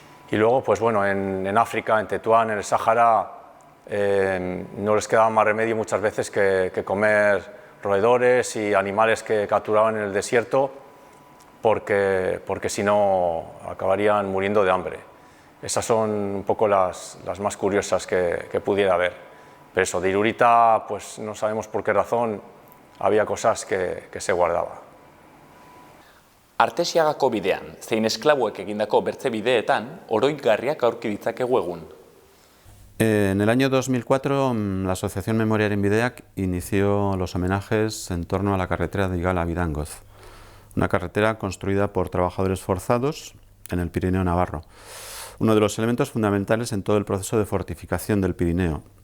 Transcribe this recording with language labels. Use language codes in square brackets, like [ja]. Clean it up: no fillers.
[es] Y luego, pues bueno, en África, en Tetuán, en el Sáhara, no les quedaba más remedio muchas veces que comer roedores y animales que capturaban en el desierto, porque si no acabarían muriendo de hambre. Esas son un poco las más curiosas que pudiera haber. Pero eso, de Irurita, pues no sabemos por qué razón, había cosas que se guardaba. [eu] Artesiagako bidean, zein esklabuek egindako bertze bideetan, oroigarriak aurki ditzakegu egun. [es] En el año 2004, la Asociación Memorial en Bideak inició los homenajes en torno a la carretera de Igala a Bidangoz, una carretera construida por trabajadores forzados en el Pirineo navarro, uno de los elementos fundamentales en todo el proceso de fortificación del Pirineo.